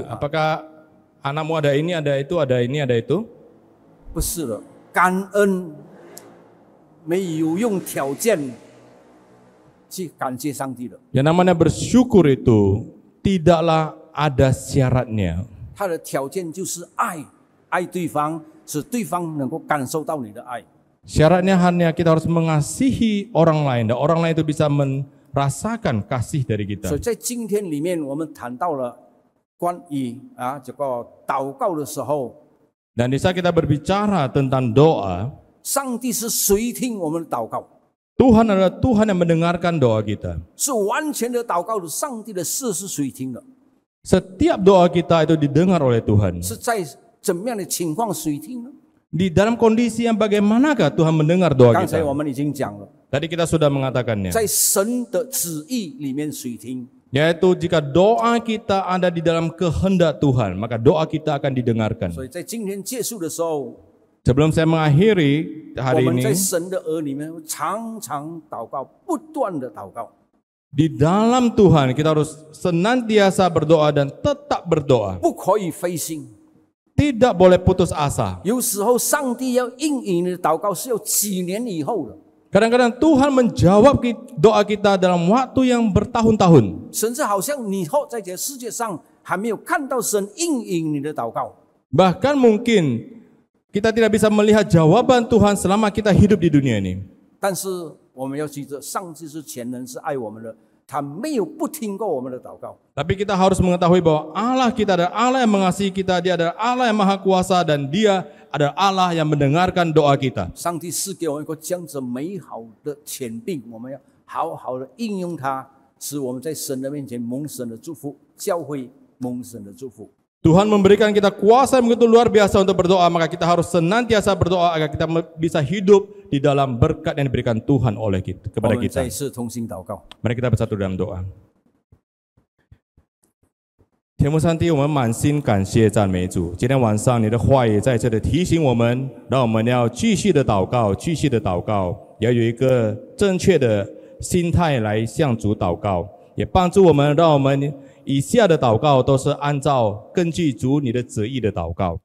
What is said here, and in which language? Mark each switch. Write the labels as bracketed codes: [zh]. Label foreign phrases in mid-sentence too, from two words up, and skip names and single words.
[id] apakah anakmu ada ini, ada itu, ada ini, ada itu? [zh] 不是的，感恩没有用条件去感谢上帝的， [id] Yang namanya bersyukur itu tidaklah ada syaratnya. [zh] 他的条件就是爱，爱对方，使对方能够感受到你的爱。 [id] Syaratnya hanya kita harus mengasihi orang lain, dan orang lain itu bisa merasakan kasih dari kita. [zh] 所以在今天里面，我们谈到了关于这个祷告的时候， [id] Dan di saat kita berbicara tentang doa, [zh] 上帝是垂听我们的祷告， [id] Tuhan adalah Tuhan yang mendengarkan doa kita. [zh] 是完全的祷告的，上帝的事是垂听的。 [id] Setiap doa kita itu didengar oleh Tuhan. [zh] 是在怎么样的情况垂听呢？ [id] Di dalam kondisi yang bagaimanakah Tuhan mendengar doa [zh] 刚才 [id] kita? [zh] 我们已经讲了， [id] Tadi kita sudah mengatakannya. [zh] 在神的旨意里面垂听。 [id] Yaitu jika doa kita ada di dalam kehendak Tuhan, maka doa kita akan didengarkan. [zh] 所以在今天结束的时候， [id] Sebelum saya mengakhiri [zh] 我 [id] hari [zh] 们在 [id] ini, [zh] 神的儿里面常常祷告，不断的祷告。 [id] di dalam Tuhan kita harus senantiasa berdoa dan tetap berdoa. [zh] 不可以灰心。 [id] Tidak boleh putus asa. [zh] 有时候上帝要应允你的祷告是要几年以后的， [id] Kadang-kadang Tuhan menjawab doa kita dalam waktu yang bertahun-tahun. [zh] 甚至好像你后在这世界上还没有看到神应允你的祷告。 [id] Bahkan mungkin kita tidak bisa melihat jawaban Tuhan selama kita hidup di dunia ini. [zh] 但是我们要记着，上帝是全能，是爱我们的，他没有不听过我们的祷告。 [id] Tapi kita harus mengetahui bahwa Allah kita adalah Allah yang mengasihi kita, Dia adalah Allah yang maha kuasa, dan Dia adalah Allah yang mendengarkan doa kita. [zh] 上帝赐给我们一个这样子美好的权柄，我们要好好的应用它，使我们在神的面前蒙神的祝福，教会蒙神的祝福。 [id] Tuhan memberikan kita kuasa yang begitu luar biasa untuk berdoa, maka kita harus senantiasa berdoa agar kita bisa hidup di dalam berkat yang diberikan Tuhan oleh kita, [zh] 我 [id] kepada [zh] 们再 [id] kita. [zh] 一次同心祷告。 [id] Mari kita bersatu dalam doa. [zh] 天父上帝，我们满心感谢赞美主。今天晚上你的话语在这里提醒我们，让我们要继续的祷告，继续的祷告，要有一个正确的心态来向主祷告，也帮助我们，让我们以下的祷告都是按照根据主你的旨意的祷告。